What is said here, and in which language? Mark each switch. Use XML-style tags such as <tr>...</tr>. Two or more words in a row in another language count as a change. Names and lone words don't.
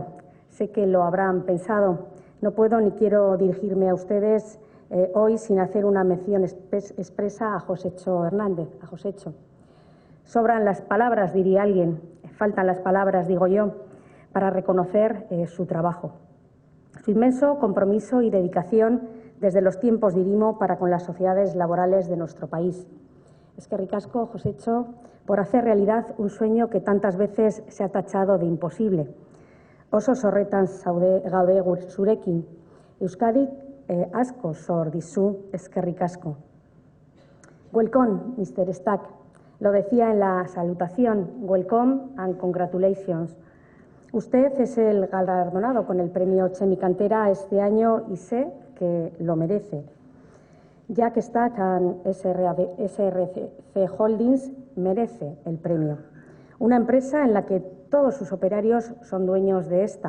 <es>Sé que lo habrán pensado. No puedo ni quiero dirigirme a ustedes hoy sin hacer una mención expresa a Josécho Hernández, a Josécho. Sobran las palabras, diría alguien, faltan las palabras, digo yo, para reconocer su trabajo. Su inmenso compromiso y dedicación desde los tiempos de Irimo para con las sociedades laborales de nuestro país.</es> <eu>Eskerrik asko, Josécho,</eu> <es>por hacer realidad un sueño que tantas veces se ha tachado de imposible.</es> <eu>Oso zorretan gaude zurekin. Euskadik asko zor dizu, eskerrik asko.</eu> <en>Welcome, Mr. Stack.</en> <es>Lo decía en la salutación.</es> <en>Welcome and congratulations.</en> <es>Usted es el galardonado con el premio Chemicantera este año y sé que lo merece. Jack Stack and SRC Holdings merece el premio. Una empresa en la que todos sus operarios son dueños de esta.</es>